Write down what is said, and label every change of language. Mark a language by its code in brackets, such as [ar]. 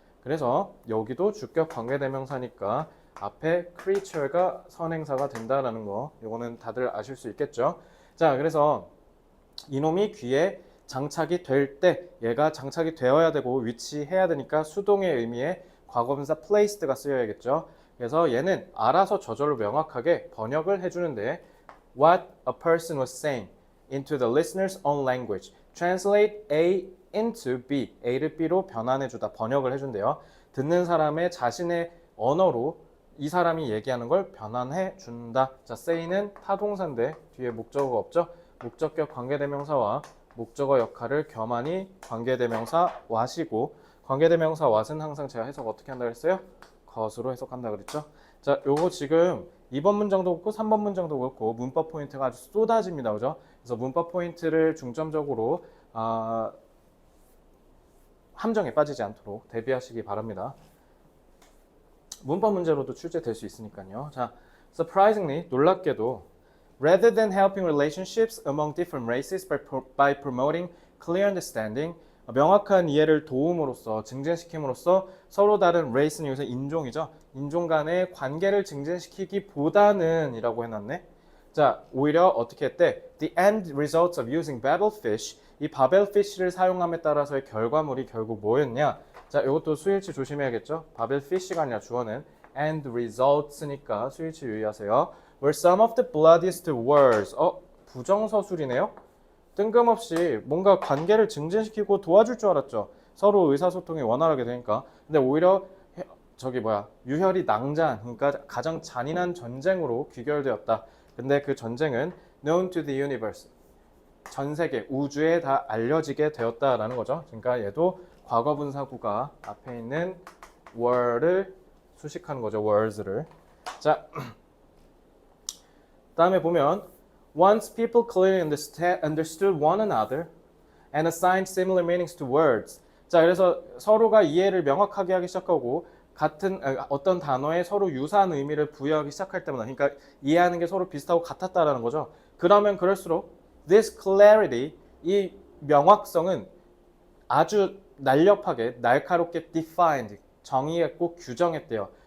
[ko] 그래서 여기도 주격 관계대명사니까 앞에 creature가 선행사가 된다라는 거 요거는 다들 아실 수 있겠죠. 자 그래서 이놈이 귀에 장착이 될 때 얘가 장착이 되어야 되고 위치해야 되니까 수동의 의미의 과거분사 placed가 쓰여야겠죠. 그래서 얘는 알아서 저절로 명확하게 번역을 해주는데 [en] what a person was saying into the listener's own language. Translate A into B. [ko] A를 B로 변환해주다. 번역을 해준대요. 듣는 사람의 자신의 언어로 이 사람이 얘기하는 걸 변환해준다. 자, say는 타동사인데 뒤에 목적어가 없죠. 목적격 관계대명사와 목적어 역할을 겸하니 관계대명사 와시고 관계대명사 what은 항상 제가 해석 어떻게 한다 그랬어요? 것으로 해석한다 그랬죠. 자, 요거 지금 2번 문장도 그렇고 3번 문장도 그렇고 문법 포인트가 아주 쏟아집니다. 그죠? 그래서 문법 포인트를 중점적으로 함정에 빠지지 않도록 대비하시기 바랍니다. 문법 문제로도 출제될 수 있으니까요. 자, surprisingly, 놀랍게도 [en] rather than helping relationships among different races by promoting clear understanding, [ko] 명확한 이해를 도움으로써 증진시킴으로써 서로 다른 race는 여기서 인종이죠. 인종 간의 관계를 증진시키기보다는 이라고 해놨네. 자, 오히려 어떻게 했대? [en] The end results of using Babelfish, [ko] 이 바벨피쉬를 사용함에 따라서의 결과물이 결국 뭐였냐? 자, 이것도 수일치 조심해야겠죠? 바벨피쉬가 아니라 주어는 end results니까 수일치 유의하세요. [en] Were some of the bloodiest wars. [ko] 부정서술이네요? 뜬금없이 뭔가 관계를 증진시키고 도와줄 줄 알았죠. 서로 의사소통이 원활하게 되니까. 근데 오히려 유혈이 낭잔, 그러니까 가장 잔인한 전쟁으로 귀결되었다. 근데 그 전쟁은 [en] known to the universe, [ko] 전 세계 우주에 다 알려지게 되었다라는 거죠. 그러니까 얘도 과거분사구가 앞에 있는 were를 수식하는 거죠. weres를. [en] 자, 다음에 보면 once people clearly understood one another and assigned similar meanings to words. [ko] 자, 그래서 서로가 이해를 명확하게 하기 시작하고 같은 어떤 단어에 서로 유사한 의미를 부여하기 시작할 때마다, 그러니까 이해하는 게 서로 비슷하고 같았다라는 거죠. 그러면 그럴수록 [en] this clarity, [ko] 이 명확성은 아주 날렵하게 날카롭게 defined, 정의했고 규정했대요.